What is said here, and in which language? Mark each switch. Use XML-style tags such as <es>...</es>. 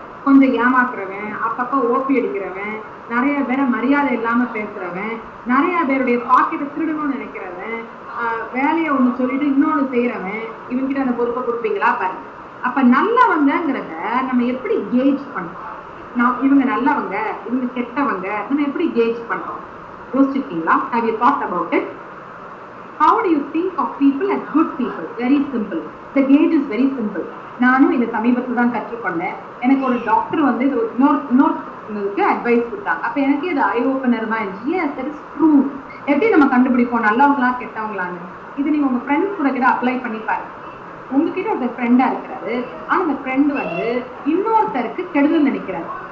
<ta>கொஞ்சம் ஏமாத்துறவன், அப்பப்ப ஓபி அடிக்கிறவன், நிறைய பேரை மரியாதை இல்லாம பேசுறவன், நிறைய பேருடைய பாக்கெட்டை திருடணும்னு நினைக்கிறவன், வேலையை ஒண்ணு சொல்லிட்டு இன்னொன்னு செய்யறவன், இவங்கிட்ட அந்த பொறுப்பை கொடுப்பீங்களா பாருங்க. அப்ப நல்லவங்கிறத நம்ம எப்படி கேஜ் பண்றோம்? இவங்க நல்லவங்க, இவங்க கெட்டவங்க, நம்ம எப்படி கேஜ் பண்றோம்? யோசிச்சிருக்கீங்களா?</ta> <en>Have you thought about it? How do you think of people as good people? Very simple. The gauge is very simple.</en> <ta>நானும் இந்த சமீபத்தில் தான் கற்றுக்கொண்டேன். எனக்கு ஒரு டாக்டர் வந்து இன்னொருக்கு அட்வைஸ் கொடுத்தாங்க. அப்ப எனக்கு இது ஐ ஓப்பனர்மா இருந்துச்சு.</ta> <en>Yes that is true.</en> <ta>எப்படி நம்ம கண்டுபிடிப்போம் நல்லவங்களா கெட்டவங்களான்னு? இது நீங்க உங்க ஃப்ரெண்ட்ஸ் கூட கிட்ட அப்ளை பண்ணி பாருங்க. உங்ககிட்ட ஒரு ஃப்ரெண்டா இருக்கிறாரு, ஆனா அந்த ஃப்ரெண்ட் வந்து இன்னொருத்தருக்கு கெடுதல் நினைக்கிறாரு.</ta>